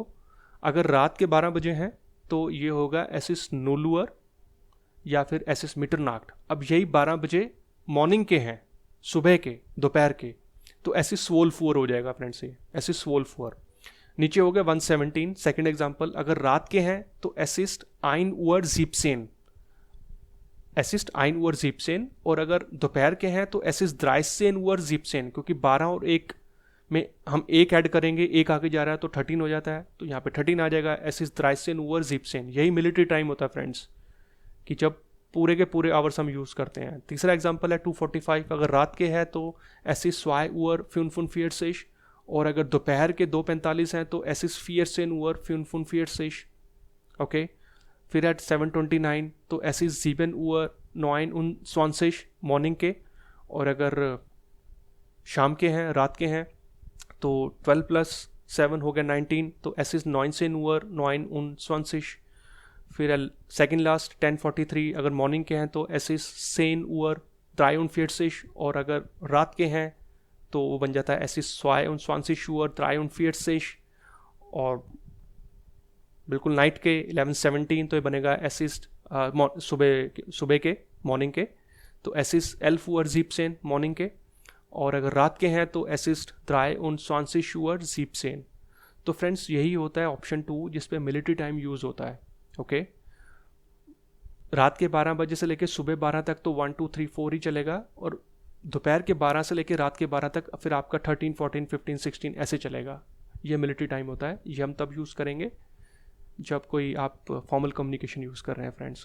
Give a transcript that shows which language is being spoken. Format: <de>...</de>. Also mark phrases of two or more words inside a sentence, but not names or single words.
<hi>अगर रात के 12 बजे हैं तो ये होगा</hi> <de>es ist 0 Uhr</de> <hi>या फिर</hi> <de>es ist Mitternacht.</de> <hi>अब यही 12 बजे मॉर्निंग के हैं, सुबह के, दोपहर के, तो</hi> <de>es ist 12 Uhr</de> <hi>हो जाएगा फ्रेंड्स, ये</hi> <de>es ist 12 Uhr.</de> <hi>नीचे हो गया 117</hi> <en>second example,</en> <hi>अगर रात के हैं तो</hi> <de>es ist 1 Uhr 17, es ist 1 Uhr 17,</de> <hi>और अगर दोपहर के हैं तो</hi> <de>es ist 13 Uhr 17,</de> <hi>क्योंकि 12 और 1 में हम एक ऐड करेंगे, एक आगे जा रहा है तो 13 हो जाता है, तो यहाँ पे 13 आ जाएगा,</hi> <de>es ist 13 Uhr 17।</de> <hi>यही</hi> <en>military time</en> <hi>होता है फ्रेंड्स, कि जब पूरे के पूरे आवर्स हम यूज़ करते हैं। तीसरा एग्जांपल है 2:45, अगर रात के है तो</hi> <de>es ist 2 Uhr 45,</de> <hi>और अगर दोपहर के 2:45 हैं तो</hi> <de>es ist 14 Uhr 45,</de> <hi>ओके। फिर एट 7:29 तो</hi> <de>es ist 7 Uhr 29</de> <hi>मॉर्निंग के, और अगर शाम के हैं, रात के हैं, तो 12 + 7 हो गया 19, तो</hi> <de>es ist 19 Uhr 29।</de> <hi>फिर</hi> <en>second last</en> <hi>10:43, अगर मॉर्निंग के हैं तो</hi> <de>es ist 10 Uhr 43,</de> <hi>और अगर रात के हैं तो वो बन जाता है</hi> <de>es ist 22 Uhr 43,</de> <hi>और बिल्कुल नाइट के 11:17 तो ये बनेगा</hi> <de>es ist</de> <hi>सुबह के मॉर्निंग के, तो</hi> <de>es ist 11 Uhr 17</de> <hi>मॉर्निंग के, और अगर रात के हैं तो</hi> <de>es ist 23 Uhr 17।</de> <hi>तो फ्रेंड्स यही होता है ऑप्शन 2 जिस पे</hi> <en>military time use</en> <hi>होता है, ओके। रात के 12 बजे से लेकर सुबह 12 तक तो 1 2 3 4 ही चलेगा, और दोपहर के 12 से लेकर रात के 12 तक फिर आपका 13 14 15 16 ऐसे चलेगा। ये</hi> <en>military time</en> <hi>होता है, ये हम तब यूज़ करेंगे जब कोई आप</hi> <en>formal communication use</en> <hi>कर रहे हैं फ्रेंड्स।</hi>